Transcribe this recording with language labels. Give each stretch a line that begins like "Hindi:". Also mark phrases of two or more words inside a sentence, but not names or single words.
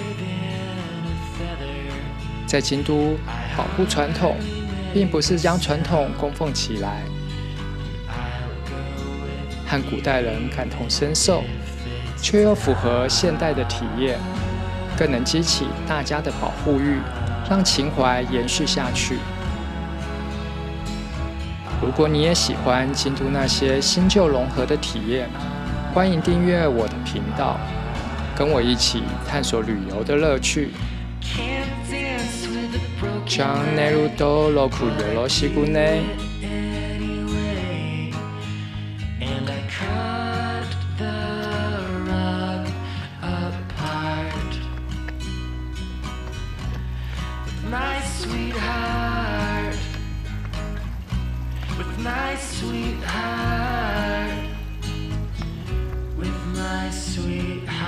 Chinese: 在京都，保护传统并不是将传统供奉起来，和古代人感同身受，却又符合现代的体验，更能激起大家的保护欲，让情怀延续下去。如果你也喜欢京都那些新旧融合的体验，欢迎订阅我的频道，跟我一起探索旅游的乐趣。
Japanese: チャンネル登録よろしくね。
English: And I cut the rug apart with my sweetheart, with my sweetheart, with my sweetheart.